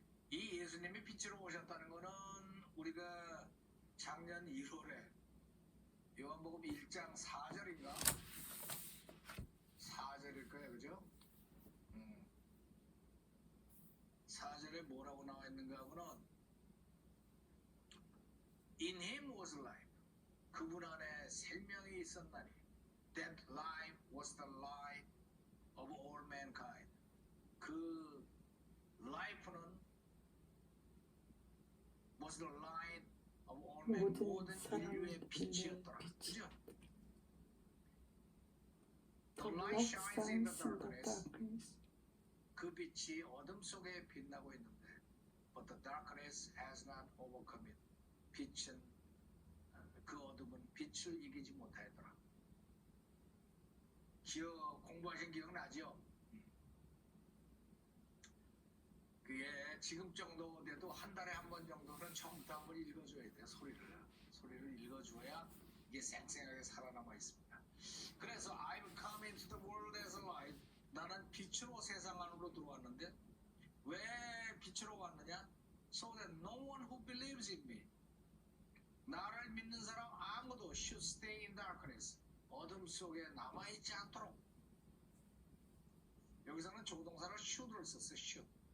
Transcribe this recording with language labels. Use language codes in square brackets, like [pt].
[ko] 이 예수님이 빛으로 오셨다는 것은 우리가 작년 1월에 요한복음 1장 4절인가? 4절일 거예요, 그죠? 4절에 뭐라고 나와 있는가 하고는 [en] In him was life. [ko] 그분 안에 생명이 있었나니. [en] That life was the light of all mankind. 그 life는 was the light of all men. [ko] 모든 모든 인류의 사람들의 빛이었더라. 빛이. 그죠? [en] The The light light shines in the shines in the darkness. darkness. [ko] 그 빛이 어둠 속에 빛나고 있는데, [en] but the darkness has not overcome it. [ko] 빛은 그 어둠은 빛을 이기지 못하였더라. 공부하신 기억 나죠? 그게 지금 정도 돼도 한 달에 한 번 정도는 처음부터 한번 읽어줘야 돼요. 소리를 읽어줘야 이게 생생하게 살아남아 있습니다. 그래서 [en] I've come into the world as a light. [ko] 나는 빛으로 세상 안으로 들어왔는데 왜 빛으로 왔느냐? [en] So that no one who believes in me, [ko] 나를 믿는 사람 아무도 [en] should stay in darkness, [ko] 어둠 속에 남아있지 않도록. 여기서는 조동사를 should를 썼어요.